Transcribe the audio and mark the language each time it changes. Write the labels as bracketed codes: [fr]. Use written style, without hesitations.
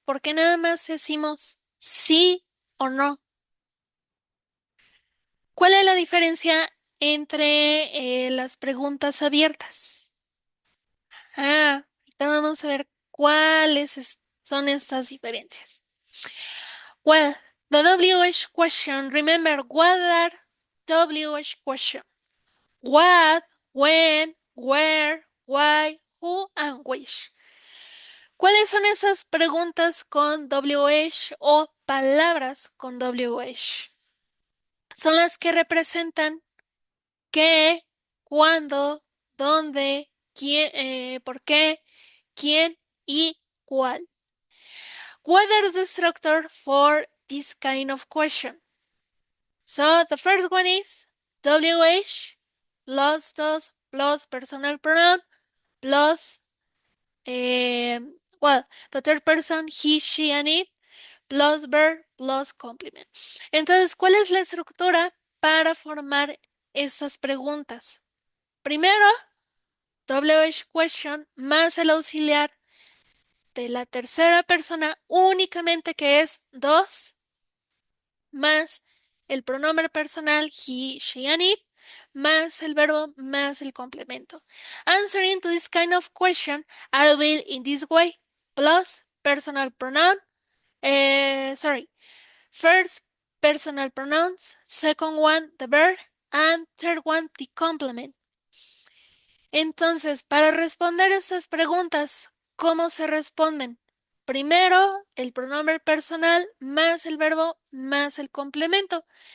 [es] Porque nada más decimos sí o no. ¿Cuál es la diferencia entre las preguntas abiertas? Ahorita vamos a ver cuáles son estas diferencias. [en] Well, the WH question, remember what are WH question? What, when, where, why, who, and which. [es] ¿Cuáles son esas preguntas con WH o palabras con WH? Son las que representan qué, cuándo, dónde, quién, por qué, quién y cuál. [en] What are the structure for this kind of question? So the first one is WH plus does plus personal pronoun plus the third person he, she, and it plus verb plus complement. [es] Entonces, ¿cuál es la estructura para formar estas preguntas? Primero, WH question más el auxiliar de la tercera persona únicamente que es dos más el pronombre personal [en] he, she, and it [es] más el verbo más el complemento. [en] Answering to this kind of question are will in this way, plus personal pronoun, sorry, first personal pronouns, second one the verb, and third one the complement. [es] Entonces, para responder estas preguntas, ¿cómo se responden? Primero, el pronombre personal más el verbo más el complemento.